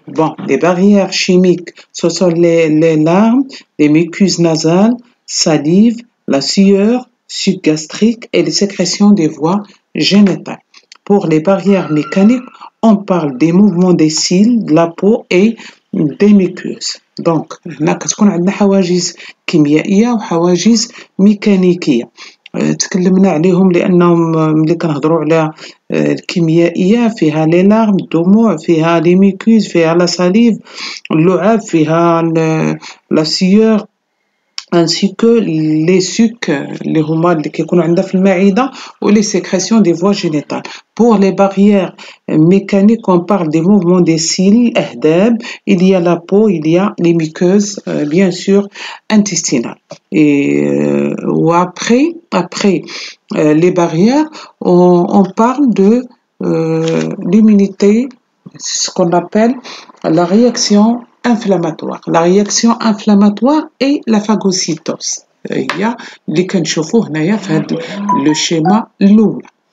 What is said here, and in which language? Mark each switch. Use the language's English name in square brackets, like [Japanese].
[French] Bon, les barrières chimiques, ce sont les larmes, les muqueuses nasales, salive, la sueur, suc gastrique et les sécrétions des voies génitales. Pour les barrières mécaniques, on parle des mouvements des cils, de la peau et des muqueuses. [Arabic] Donc هنا كتكون عندنا حواجز كيميائية وحواجز ميكانيكية. تكلمنا عليهم لأنهم ملي كنهضروا على الكيميائية فيها لي لارم الدموع، فيها لي ميكوز، فيها لا ساليف، اللعاب، فيها لا سيور [French] ainsi que les sucs [Arabic] اللي هما اللي كيكونوا عندنا في المعدة [French] ou les sécrétions des voies génitales. Pour les barrières mécaniques, on parle des mouvements des cils, أهداب, il y a la peau, il y a les muqueuses, bien sûr, intestinales. Et après les barrières, on parle de l'immunité, ce qu'on appelle la réaction inflammatoire. La réaction inflammatoire et la phagocytose. [Arabic] هي اللي كنشوفوه هنايا في هذا لو شيما الاولى.